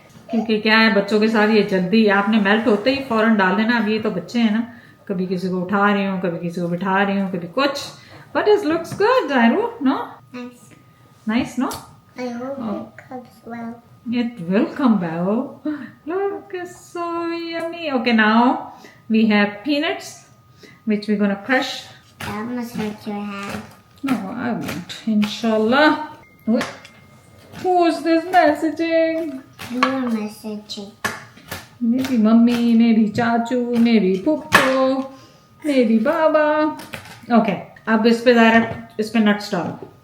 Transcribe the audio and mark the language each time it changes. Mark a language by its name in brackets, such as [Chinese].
[Hindi] क्योंकि क्या है बच्चों के साथ ये जल्दी आपने मेल्ट होते ही फौरन डाल देना. अब ये तो बच्चे हैं ना, कभी किसी को उठा रही हूँ, कभी किसी को बिठा रही हूँ, कभी कुछ. [English] But it looks good, Zairu, no? Nice, no? I hope it comes well. It will come well. Look, it's so yummy. Okay, now we have peanuts, which we're gonna crush. That must hurt your hand. No, I won't. Inshallah. Wait. Who's this messaging? You're messaging. Maybe mummy, maybe chachu, maybe puppo, maybe baba. Okay. [Hindi] अब इस पे ज़रा इस पे nuts डालो.